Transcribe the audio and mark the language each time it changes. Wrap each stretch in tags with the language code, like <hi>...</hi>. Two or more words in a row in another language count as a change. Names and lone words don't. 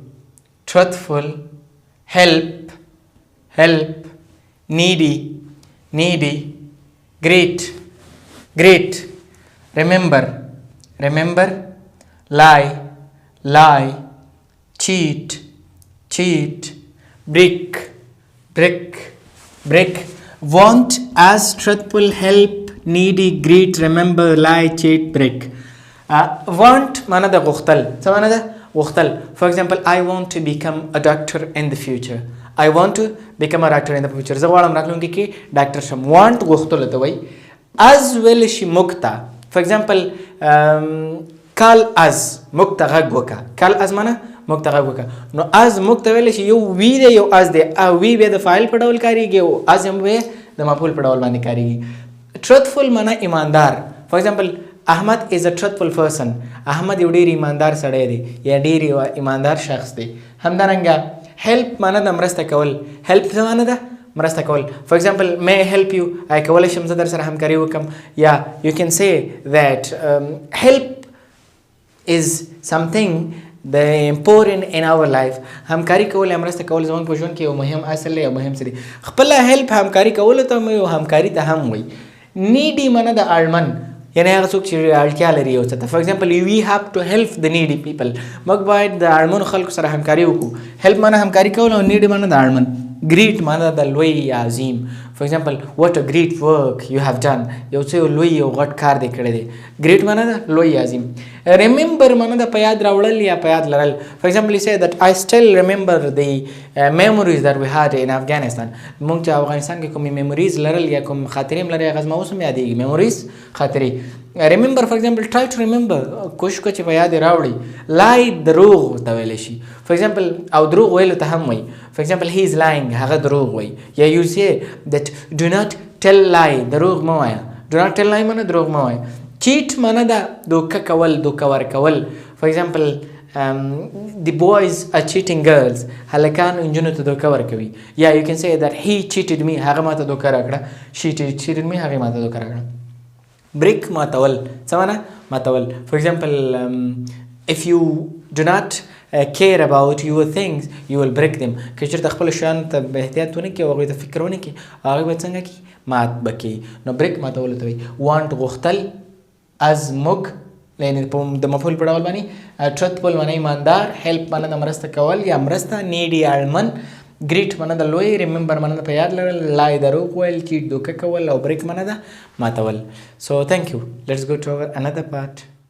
<en>help, needy, great, remember, lie, cheat, brick, want, as, truthful, help, needy, great, remember, lie, cheat, brick. Want</en> <ps>معنا د غوښتل څه معنا ده غوښتل</ps> <en>for example I want to become a doctor in the future I want to become a doctor in the future</en> <ps>زه غواړم راتلونکي کې ډاکټر شم</ps> <en>want</en> <ps>غوښتلو ته وایي</ps> <en>as</en> <ps>ویلی شي موږ ته</ps> <en>for example call us</en> <ps>موږ ته غږ وکړه</ps> <en>call us</en> <ps>معنا موږ ته غږ وکړه نو as موږ ته ویلی شي یو وی دی یو as دی وی بیا د فاعل په ډول کارېږي او as هم بیا د مفعول په ډول باندې کارېږي truthful معنا ایماندار</ps> <en>for example</en> <ps>احمد</ps> <en>is a truthful person</en> <ps>احمد یو ډېر ایماندار سړی دی یا ډېر ایماندار شخص دی همدارنګه help معنا د مرسته کول help څه معنا ده مرسته کول</ps> <en>for example may I help you</en> <ps>کولی شم زه در سره همکاري وکړم یا</ps> <en>you can say that help is something the important in our life</en> <ps>همکاري کول یا مرسته کول زموږ په ژوند کې یو مهم اصل دی یو مهم څه دي خپله help همکاري کولو ته یو همکاري ته هم وایي needy معنا د اړمن یعنی هغه څوک چې اړتیا لري یو څه ته</ps> <en>for example we have to help the needy people</en> <ps>موږ باید د اړمنو خلکو سره همکاري وکړو help معنا همکاري کول او needy معنا د اړمن great معنا د لوی یا عظیم</ps> <en>for example what a great work you have done</en> <ps>یو څه لوی یو غټ کار دی کړی دی great معنا د لوی عظیم remember معنا د په یاد راوړل یا په یاد لرل</ps> <en>for example you say that I still remember the memories that we had in Afghanistan</en> <ps>موږ چې افغانستان کې کومې memories لرل یا کوم خاطرې هم لري هغه زما اوس هم یادېږي memories خاطرې</ps> <en>remember for example try to remember</en> <ps>کوشش وکړه چې په یاد یې راوړي lie دروغ ته ویلی شي</ps> <en>for example</en> <ps>او دروغ ویلو ته هم وایي</ps> <en>for example he is lying</en> <ps>هغه دروغ وایي یا</ps> <en>you say that do not tell lie</en> <ps>دروغ مه وایه</ps> <en>do not tell lie</en> <ps>معنا دروغ مه وایه cheat معنا ده دوکه کول دوکه ورکول</ps> <en>for example the boys are cheating girls</en> <ps>هلکان انجونو ته دوکه ورکوي یا</ps> <en>you can say that he cheated me</en> <ps>هغه ماته دوکه راکړه</ps> <en>she cheated me</en> <ps>هغې ماته دوکه راکړه</ps> <en>brick</en> <ps>ماتول څه معنا ماتول</ps> <en>for example if you do not care about your things you will break them</en> <ps>که چېرته خپلو شیانو ته به احتیاط ونه کړي او هغوی ته فکر ونه کړي هغوی به څنګه کړي مات به کړي نو brick ماتولو ته وایي want غوښتل as موږ یعنې د مفعول په ډول باندې truthful معنا ایماندار help معنا د مرسته کول یا مرسته needy اړمن great معنا د لوی remember معنا د په یاد لرل lie دروغ ویل cheat دوکه کول او break معنا د ماتول</ps> <en>so thank you let's go to our another part</en>